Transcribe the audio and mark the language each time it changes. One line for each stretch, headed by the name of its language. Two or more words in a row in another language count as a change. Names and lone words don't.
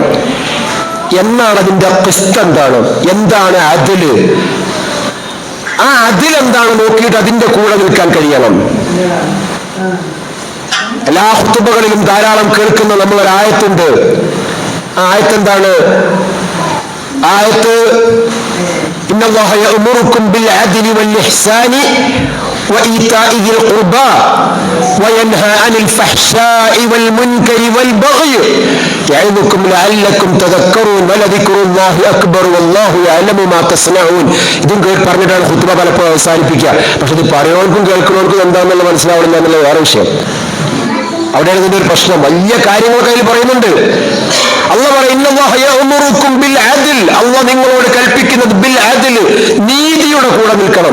Malayalam: എന്നാണ് അതിന്റെ ഖിസ്ത്, എന്താണ് അതില്, ആ അതിലെന്താണ് നോക്കിയിട്ട് അതിന്റെ കൂടെ നിൽക്കാൻ കഴിയണം. എല്ലാ ഖുതുബകളിലും ധാരാളം കേൾക്കുന്ന നമ്മളൊരായത്തുണ്ട്. ആ ആയത്തെന്താണ്?
Arabic: ആയത്ത് إن الله يأمركم بالعدل والإحسان وإيتاء ذي القربى وينهى عن الفحشاء والمنكر والبغي يعظكم لعلكم تذكرون ولذكر الله أكبر والله يعلم ما تصنعون.
Malayalam: ഇതും പറഞ്ഞിട്ടാണ് ഖുതുബ പലപ്പോഴും അവസാനിപ്പിക്കുക. പക്ഷെ ഇത് പറയുന്നവർക്കും കേൾക്കുന്നവർക്കും എന്താണെന്നുള്ള മനസ്സിലാവണം എന്നുള്ള വേറെ വിഷയം. അവിടെയാണ് ഇതിന്റെ ഒരു പ്രശ്നം. വലിയ കാര്യങ്ങളൊക്കെ അതിൽ പറയുന്നുണ്ട്. അല്ലാഹു പറയുന്നു, അല്ലാഹു നിങ്ങളോട് കൽപ്പിക്കുന്നത്
Arabic: بالعدل,
Malayalam: നീതിയുടെ കൂടെ നിൽക്കണം.